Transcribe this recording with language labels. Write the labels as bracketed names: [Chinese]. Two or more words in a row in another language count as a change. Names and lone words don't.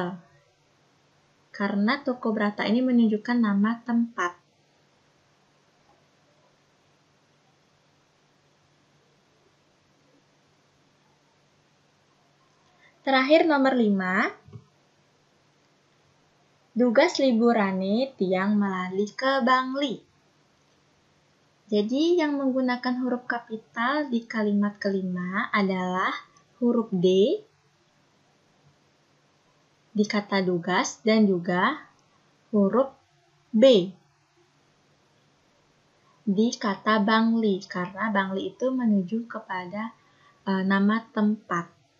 [Indonesian] Karena toko Brata ini menunjukkan nama tempat. Terakhir nomor 5. [Balinese] Tugas liburane tiang melali ke Bangli. [Indonesian] Jadi yang menggunakan huruf kapital di kalimat kelima adalah huruf D, di kata dugas dan juga huruf B di kata Bangli, karena Bangli itu menuju kepada nama tempat.